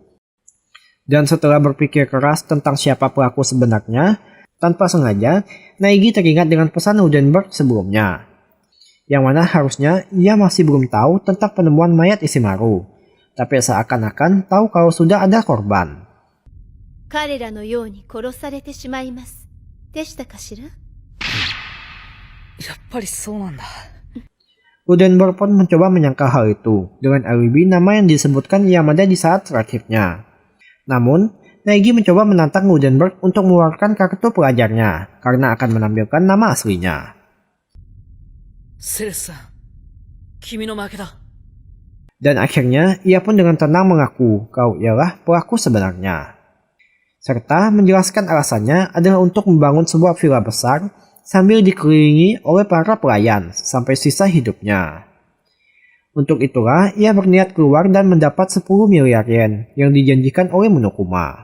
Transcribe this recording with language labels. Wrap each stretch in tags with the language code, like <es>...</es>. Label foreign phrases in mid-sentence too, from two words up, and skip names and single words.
<id>Dan setelah berpikir keras tentang siapa pelaku sebenarnya, tanpa sengaja, Naegi teringat dengan pesan Rodenberg sebelumnya. Yang mana harusnya ia masih belum tahu tentang penemuan mayat Ishimaru, tapi seakan-akan tahu kalau sudah ada korban.</id> <ja>彼らのように殺されてしまいます。でしたかしら? やっぱりそうなんだ。</ja> <id>Rodenberg pun mencoba menyangkal hal itu dengan alibi nama yang disebutkan Yamada di saat terakhirnya. Namun, Naegi mencoba menantang Rodenberg untuk mengeluarkan kartu pelajarnya karena akan menampilkan nama aslinya.</id> <ja>セレスさん、君の負けだ。</ja> <id>Dan akhirnya, ia pun dengan tenang mengaku kalau ialah pelaku sebenarnya. Serta menjelaskan alasannya adalah untuk membangun sebuah villa besar sambil dikelilingi oleh para pelayan sampai sisa hidupnya. Untuk itulah ia berniat keluar dan mendapat 10 miliar yen yang dijanjikan oleh Monokuma.</id>